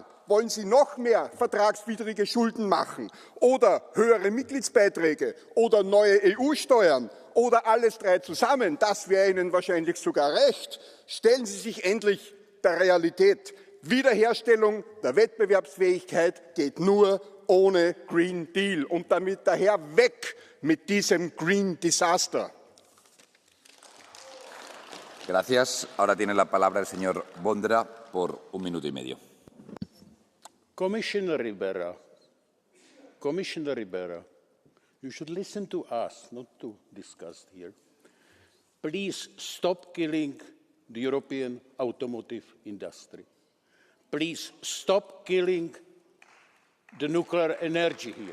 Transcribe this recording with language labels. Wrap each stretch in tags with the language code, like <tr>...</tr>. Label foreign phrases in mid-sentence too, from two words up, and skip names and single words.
<de>Wollen Sie noch mehr vertragswidrige Schulden machen oder höhere Mitgliedsbeiträge oder neue EU-Steuern oder alles drei zusammen? Das wäre Ihnen wahrscheinlich sogar recht. Stellen Sie sich endlich der Realität. Wiederherstellung der Wettbewerbsfähigkeit geht nur ohne Green Deal und damit daher weg mit diesem</de> <en>Green Disaster.</en> <es>Gracias. Ahora tiene la palabra el señor Vondra por 1 minuto y medio.</es> <en>Commissioner Rivera, you should listen to us, not to discuss here. Please stop killing the European automotive industry. Please stop killing the nuclear energy here.</en>